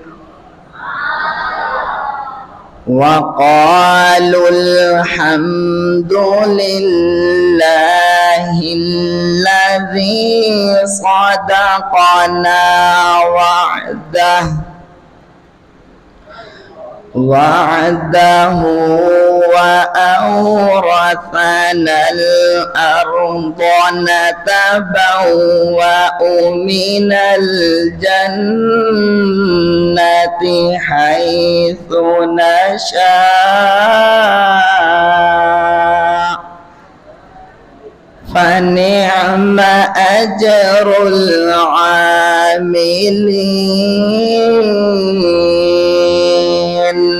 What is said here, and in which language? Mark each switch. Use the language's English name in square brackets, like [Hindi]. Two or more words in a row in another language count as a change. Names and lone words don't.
[Arabic] وقالوا الحمد لله الذي صدقنا وعده وأورثنا الأرض نتبوأ من الجنة حيث نشاء فنعم أجر العاملين.